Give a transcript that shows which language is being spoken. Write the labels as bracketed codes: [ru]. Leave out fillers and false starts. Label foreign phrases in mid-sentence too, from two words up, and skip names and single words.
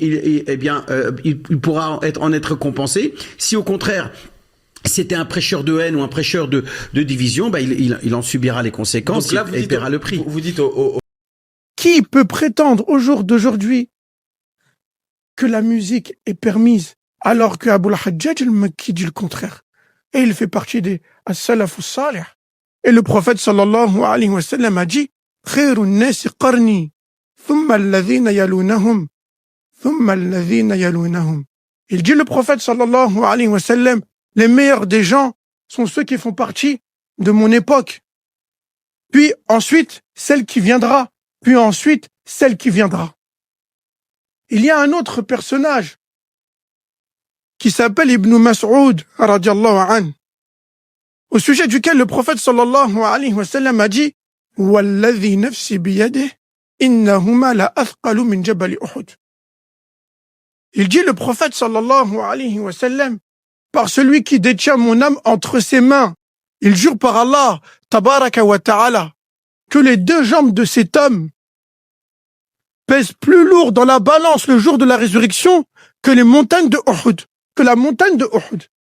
[fr] Il pourra en être récompensé. Si au contraire c'était un prêcheur de haine ou un prêcheur de division, il en subira les conséquences et paiera le prix. Vous dites Qui peut prétendre au jour d'aujourd'hui que la musique est permise alors que Abu al-Hajjaj al-Makki dit le contraire? Et il fait partie des [ar] السلف الصالح. [fr] Et le prophète [ar] صلى الله عليه وسلم [fr] a dit [ar] خير الناس قرني ثم الذين يلونهم ثم الذين يلونهم, [fr] thumma alladhina yalunahum. Il dit le prophète [ar] صلى الله عليه وسلم, [fr] les meilleurs des gens sont ceux qui font partie de mon époque. Puis ensuite, celle qui viendra. Puis ensuite, celle qui viendra. Il y a un autre personnage qui s'appelle Ibn Mas'ud, [ar] رضي الله عنه, [fr] au sujet duquel le prophète [ar] صلى الله عليه وسلم [fr] a dit « [ar] والذي نفسي بيده إنهما لأثقل من جبل أحد » [fr] Il dit le prophète [ar] صلى الله عليه وسلم, [fr] par celui qui détient mon âme entre ses mains, il jure par Allah, [ar] تبارك وتعالى, [fr] que les deux jambes de cet homme pèsent plus lourd dans la balance le jour de la résurrection que les montagnes de Uhud, que la montagne de Uhud.